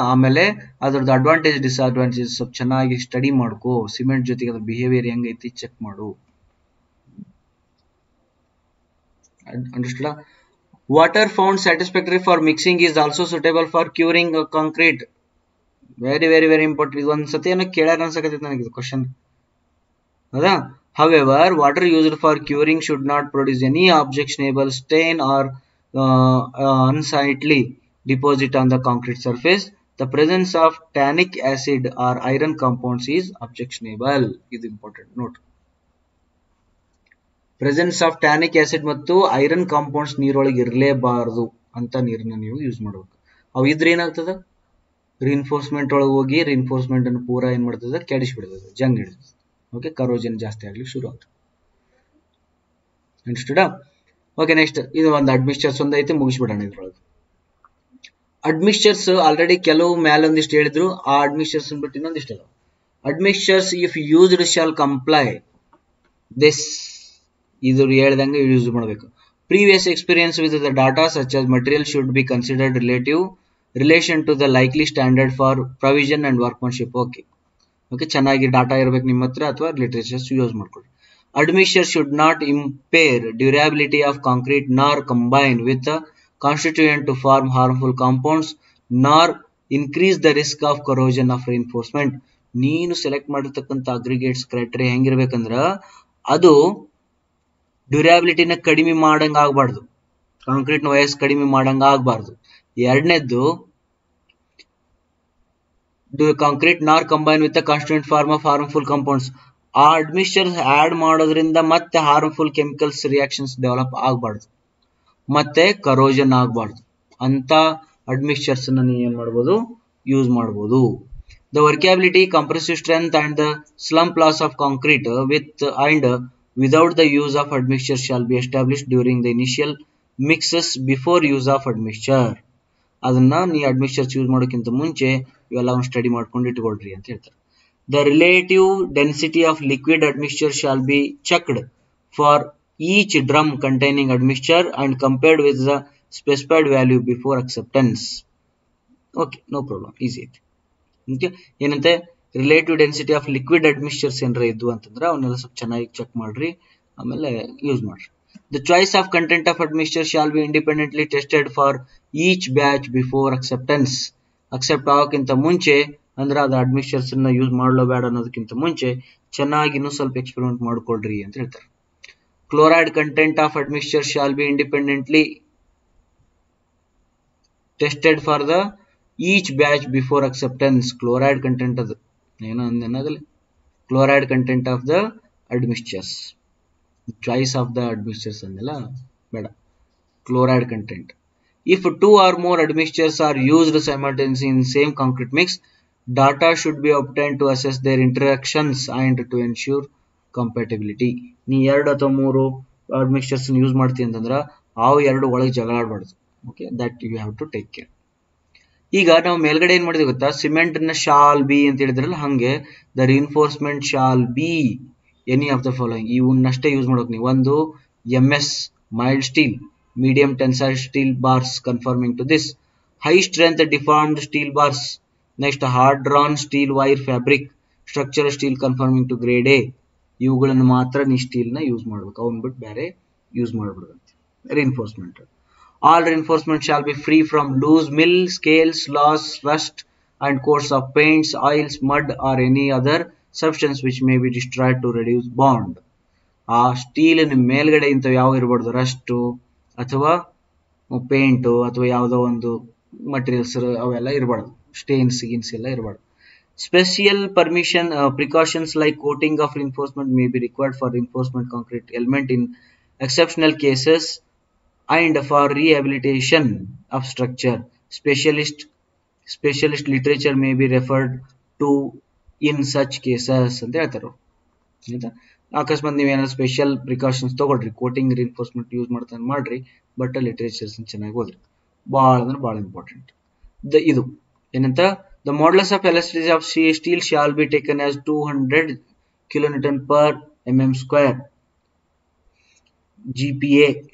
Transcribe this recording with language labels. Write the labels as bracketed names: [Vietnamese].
[Kannada] ಆಮೇಲೆ ಅದ್ರದ್ದು advantage disadvantage ಸ್ವಲ್ಪ ಚೆನ್ನಾಗಿ ಸ್ಟಡಿ ಮಾಡ್ಕೋ, ಸಿಮೆಂಟ್ ಜೊತೆಗೆ ಅದ್ರ ಬಿಹೇವಿಯರ್ ಹೆಂಗೈತಿ ಚೆಕ್ ಮಾಡು. [English] Understood? Water found satisfactory for mixing is also suitable for curing concrete. Very very very important. [Kannada] ಇದು ಒಂದ್ ಸತಿ ಏನೋ ಕೇಳ್ಯಾರ ಅನ್ಸಕತ್ತೈತಿ ನನಗೆ ಇದು ಕ್ವಶನ್. ಹೌದಾ? [English] However, water used for curing should not produce any objectionable stain or unsightly deposit on the concrete surface. The presence of tannic acid or iron compounds is objectionable. Is important note. Presence of tannic acid [Kannada] ಮತ್ತು iron compounds ನೀರೊಳಗೆ ಇರಲೇಬಾರದು ಅಂತ ನೀರನ್ನ ನೀವು use ಮಾಡಬೇಕು. ಅವು ಇದ್ರೆ ಏನಾಗ್ತದ, reinforcement ಒಳಗೆ ಹೋಗಿ ರಿಇನ್ಫೋರ್ಸ್ಮೆಂಟ್ ಅನ್ನು ಪೂರಾ ಏನ್ ಮಾಡ್ತದೆ, ಕೆಡಿಸ್ಬಿಡ್ತದೆ, ಜಂಗ್ ಹಿಡಿತದೆ. ಓಕೆ, ಕರೋಜನ್ ಜಾಸ್ತಿ ಆಗ್ಲಿಕ್ಕೆ ಶುರು ಆಗ್ತದೆ. ಅಂಡರ್ಸ್ಟುಡ್? ಓಕೆ, ನೆಕ್ಸ್ಟ್ ಇದು ಒಂದು ಅಡ್ಮಿಕ್ಸ್ಚರ್ಸ್ ಒಂದೈತಿ, ಮುಗಿಸ್ಬಿಡೋಣ ಇದ್ರೊಳಗೆ. ಅಡ್ಮಿಕ್ಸ್ಚರ್ಸ್ ಆಲ್ರೆಡಿ ಕೆಲವು ಮ್ಯಾಲ ಒಂದಿಷ್ಟು ಹೇಳಿದ್ರು, ಆ ಅಡ್ಮಿಕ್ಸ್ಚರ್ಸ್ ಬಿಟ್ಟು ಇನ್ನೊಂದಿಷ್ಟು ಅದಾವ. [English] admixtures if used shall comply this, [Kannada] ಇದು ಹೇಳ್ದಂಗೆ ಯೂಸ್ ಮಾಡಬೇಕು. [English] Previous experience with the data such as material should be considered relation to the likely standard for provision and workmanship. [Kannada] Okay, ಚೆನ್ನಾಗಿ ಡಾಟಾ ಇರಬೇಕು ನಿಮ್ಮ ಹತ್ರ ಅಥವಾ ಲಿಟರೇಚರ್ಸ್ ಯೂಸ್ ಮಾಡ್ಕೊಳ್ಳಿ. [English] Admixture should not impair durability of concrete nor combine with the constituent to form harmful compounds nor increase the risk of corrosion of reinforcement. [Kannada] ನೀನು select ಮಾಡಿರ್ತಕ್ಕಂಥ aggregates criteria ಹೆಂಗಿರ್ಬೇಕಂದ್ರ ಅದು ಡ್ಯೂರಾಬಿಲಿಟಿನ ಕಡಿಮೆ ಮಾಡಂಗ ಆಗ್ಬಾರ್ದು, ಕಾಂಕ್ರೀಟ್ ನ ವಯಸ್ಸು ಕಡಿಮೆ ಮಾಡಂಗ ಆಗ್ಬಾರ್ದು. [English] ಎರಡನೇದ್ದು, concrete nor combine with constituent form of harmful compounds. [Kannada] ಆ ಅಡ್ಮಿಕ್ಸ್ಚರ್ ಆಡ್ ಮಾಡೋದ್ರಿಂದ ಮತ್ತೆ ಹಾರ್ಮ್ಫುಲ್ ಕೆಮಿಕಲ್ಸ್ ರಿಯಾಕ್ಷನ್ಸ್ ಡೆವಲಪ್ ಆಗಬಾರ್ದು, ಮತ್ತೆ ಕರೋಜನ್ ಆಗಬಾರ್ದು ಅಂತ ಅಡ್ಮಿಕ್ಸ್ಚರ್ಸ್ ನೀವು ಏನ್ ಮಾಡಬಹುದು, ಯೂಸ್ ಮಾಡಬಹುದು. [English] The workability, compressive strength and the slump loss of concrete with and without the use of admixture shall be established during the initial mixes before use of admixture. [Kannada] ಅದನ್ನ ನೀ ಅಡ್ಮಿಕ್ಸ್ಚರ್ಸ್ ಯೂಸ್ ಮಾಡೋಕ್ಕಿಂತ ಮುಂಚೆ ಇವೆಲ್ಲ ಸ್ಟಡಿ ಮಾಡ್ಕೊಂಡು ಇಟ್ಕೊಳ್ರಿ ಅಂತ ಹೇಳ್ತಾರೆ. [English] The relative density of liquid admixture shall be checked for each drum containing admixture and compared with the specified value before acceptance. Okay, no problem, easy it. [Kannada] Okay, ಏನಂತೆ [English] relative density of liquid admixtures [Kannada] ಏನಾರ ಇದ್ದು ಅಂತಂದ್ರೆ ಅವನ್ನೆಲ್ಲ ಸ್ವಲ್ಪ ಚೆನ್ನಾಗಿ check ಮಾಡ್ರಿ, ಆಮೇಲೆ use ಮಾಡ್ರಿ. [English] The choice of content of admixture shall be independently tested for each batch before acceptance. [Kannada] Accept ಆಗೋಕ್ಕಿಂತ ಮುಂಚೆ ಅಂದ್ರೆ ಅದು ಅಡ್ಮಿಕ್ಸ್ಚರ್ಸ್ ನ ಯೂಸ್ ಮಾಡಲೋ ಬೇಡ ಅನ್ನೋದಕ್ಕಿಂತ ಮುಂಚೆ ಚೆನ್ನಾಗಿ ಇನ್ನೂ ಸ್ವಲ್ಪ ಎಕ್ಸ್ಪೆರಿಮೆಂಟ್ ಮಾಡ್ಕೊಳ್ರಿ ಅಂತ ಹೇಳ್ತಾರೆ. [English] Chloride content of admixture shall be independently tested for the each batch before acceptance. Chloride content [Kannada] ಅದು ಏನೋ ಅಂದೇನಾಗಲಿ, [English] chloride content of the admixtures, choice of the admixtures [Kannada] ಅಂದೆಲ್ಲ ಬೇಡ, [English] Chloride content. If two or more admixtures are used simultaneously in same concrete mix, data should be obtained to assess their interactions and to ensure compatibility. [Kannada] ನೀ ಎರಡು ಅಥವಾ ಮೂರು ಅಡ್ಮಿಕ್ಸ್ಚರ್ಸ್ use ಮಾಡ್ತೀವಿ ಅಂತಂದ್ರೆ ಅವು ಎರಡು ಒಳಗೆ ಜಗಳಾಡಬಾರ್ದು. [English] Okay, that you have to take care. [Kannada] ಈಗ ನಾವು ಮೇಲ್ಗಡೆ ಏನ್ ಮಾಡಿದ್ವಿ ಗೊತ್ತಾ, ಸಿಮೆಂಟ್ ನ ಶಾಲ್ ಬಿ ಅಂತ ಹೇಳಿದ್ರಲ್ಲ, ಹಂಗೆ [English] The reinforcement shall be any of the following. [Kannada] ಇವನ್ನಷ್ಟೇ use ಮಾಡೋಕೆ ನೀವು. [English] ಒಂದು MS mild steel, medium tensile steel bars conforming to this, high strength deformed steel bars, next hard drawn steel wire fabric, structural steel conforming to grade A. [Kannada] ಇವುಗಳನ್ನು ಮಾತ್ರ ನೀ steel ನ use ಮಾಡ್ಬೇಕು, ಅವನ್ ಬಿಟ್ಟು ಬೇರೆ use ಮಾಡ್ಬಿಡುತ್ತೆ. [English] Reinforcement, all reinforcement shall be free from loose mill, scales, loss, rust and coats of paints, oils, mud or any other substance which may be destroyed to reduce bond. [Kannada] ಆ ಸ್ಟೀಲಿನ ಮೇಲ್ಗಡೆ ಇಂಥವು ಯಾವ ಇರಬಾರ್ದು, rust ಅಥವಾ paint ಅಥವಾ ಯಾವುದೋ ಒಂದು materials ಅವೆಲ್ಲ ಇರಬಾರ್ದು, ಸ್ಟೇನ್ಸ್ ಗಿನ್ಸ್ ಎಲ್ಲ ಇರಬಾರ್ದು. [English] Special precautions like coating of reinforcement may be required for reinforcement concrete element in exceptional cases and for rehabilitation of structure. Specialist literature may be referred to in such cases [Kannada] ಅಂತ ಹೇಳ್ತಾರೆ. ಆಯ್ತಾ, ಅಕಸ್ಮಾತ್ ನೀವೇನಾದ್ರು special precautions ತಗೊಳ್ರಿ, coating reinforcement use ಮಾಡ್ರಿ, but literatures ಚೆನ್ನಾಗಿ ಓದ್ರಿ, ಭಾಳ ಅಂದ್ರೆ ಭಾಳ ಇಂಪಾರ್ಟೆಂಟ್. ಇದು ಏನಂತ, [English] the modulus of elasticity of steel shall be taken as 200 kilonewton per mm square GPa.